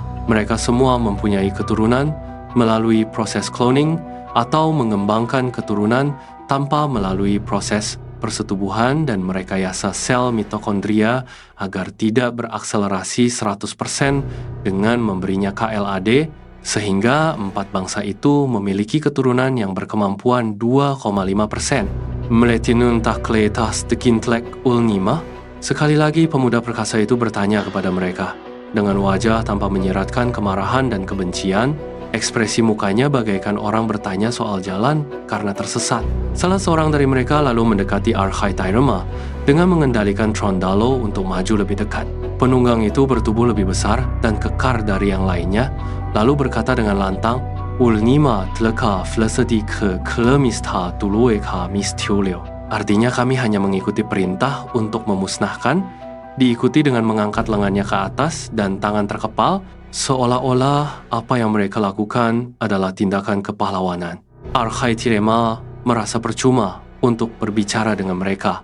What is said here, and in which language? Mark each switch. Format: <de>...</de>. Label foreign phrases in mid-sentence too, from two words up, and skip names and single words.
<id>Mereka semua mempunyai keturunan melalui proses cloning atau mengembangkan keturunan tanpa melalui proses persetubuhan dan merekayasa sel mitokondria agar tidak berakselerasi 100% dengan memberinya KLAD, sehingga 4 bangsa itu memiliki keturunan yang berkemampuan 2,5%. Meletinun takletas dekintlek ulnima? Sekali lagi pemuda perkasa itu bertanya kepada mereka. Dengan wajah tanpa menyiratkan kemarahan dan kebencian, ekspresi mukanya bagaikan orang bertanya soal jalan karena tersesat. Salah seorang dari mereka lalu mendekati Arkhaithirema dengan mengendalikan Trondalo untuk maju lebih dekat. Penunggang itu bertubuh lebih besar dan kekar dari yang lainnya, lalu berkata dengan lantang, Ulnima tleka flesedi ke klemistha tulueka mistiulio. Artinya kami hanya mengikuti perintah untuk memusnahkan, diikuti dengan mengangkat lengannya ke atas dan tangan terkepal, seolah-olah apa yang mereka lakukan adalah tindakan kepahlawanan. Arkhaithirema merasa percuma untuk berbicara dengan mereka.</id>